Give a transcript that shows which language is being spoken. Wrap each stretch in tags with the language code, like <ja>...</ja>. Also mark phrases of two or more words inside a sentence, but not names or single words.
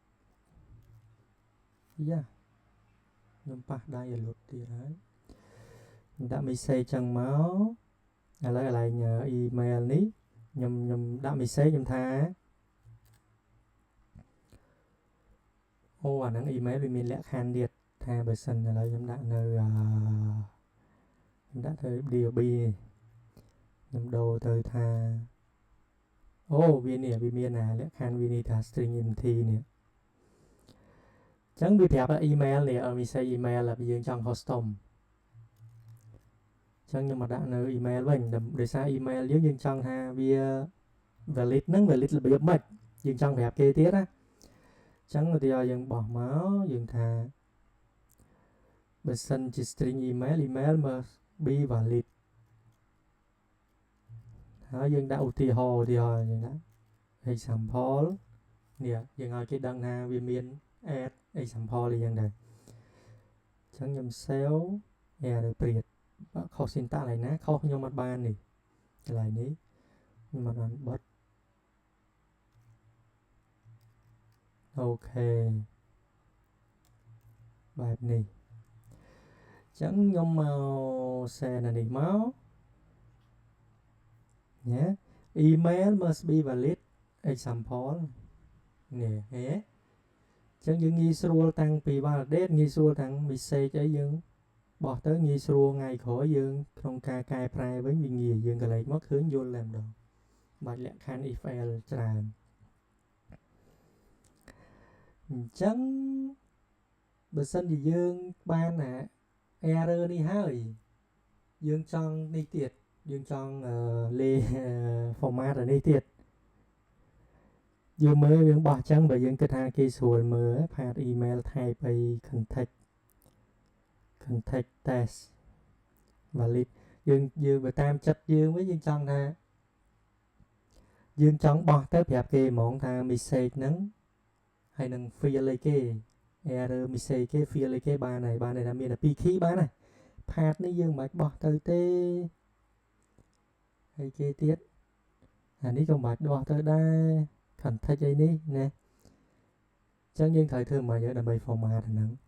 <km>យ៉ាខ្ញុំប៉ះដៃឲ្យលុតទៀតហើយខ្ញុំដាក់ message ចឹងមកឥឡូវកន្លែង email នេះខ្ញុំដាក់ message ខ្ញុំថាអូអាហ្នឹង email វាមានលក្ខខណ្ឌទៀតថាបើសិនឥឡូវខ្ញុំដាក់នៅ ខ្ញុំដាក់ទៅ DOB ខ្ញុំដូរទៅថាអូវានេះវាមានលក្ខខណ្ឌវានេះថា</km> <en>string empty</en> <km>នេះចឹងវាប្រាប់ថា email នេះ</km> <en>message email</en> <km>ដែលយើងចង់ custom ចឹងខ្ញុំមកដាក់នៅ email វិញដោយសារ email យើងចង់ថាវា valid ហ្នឹង valid របៀបម៉េចយើងចង់ប្រាប់គេទៀតណាចឹងឧទាហរណ៍យើងបោះមកយើងថាបើសិនជា</km> <en>string email must be valid</en> <km>ហើយយើងដាក់ឧទាហរណ៍យើងដាក់ example នេះយើងឲ្យគេ ដឹងថាវាមាន</km> <en>add example</en> <km>អីយ៉ាងដែរចឹងខ្ញុំ</km> <en>save error</en> <km>ព្រាតបើខុស syntax កន្លែងណាខុសខ្ញុំអត់បាននេះកន្លែងនេះខ្ញុំអត់បានបត់អូខេបែបនេះចឹងខ្ញុំមក send នេះមក ញ៉ា</km> <en>email must be valid example</en> <km>នេះហេចឹងយើងងាយស្រួលតាំងពី validate ងាយស្រួលតាំង message អីយើងបោះទៅងាយស្រួលថ្ងៃក្រោយយើងក្នុងការកែប្រែវិញវាងាយយើងកលេចមកឃើញយល់តែម្ដងបាច់លក្ខខណ្ឌ</km> <en>if else</en> <km>ច្រើន អញ្ចឹងបើសិនជាយើងបានerror នេះហើយយើងចង់នេះទៀតយើងចង់លេ format នេះទៀតយើងមើលយើងបោះចឹងបើយើងគិតថាគេស្រួលមើលផាត</km> <en>email type</en> <km>អី context</km> <en>test valid</en> <km>យើងបើតាមចិត្តយើងវិញយើងចង់ថាយើងចង់បោះទៅប្រាប់គេហ្មងថា message ហ្នឹងហើយនឹង field អីគេ</km> <en>error message</en> <km>គេ field អីគេបានហើយបានតែមានតែ2 key បានហើយផាតនេះយើងមិនបាច់បោះទៅទេហើយគេទៀតអានេះក៏មិនបាច់បោះទៅដែរ context អីនេះណាចឹងយើងត្រូវធ្វើម៉េចដើម្បី format ហ្នឹង</km>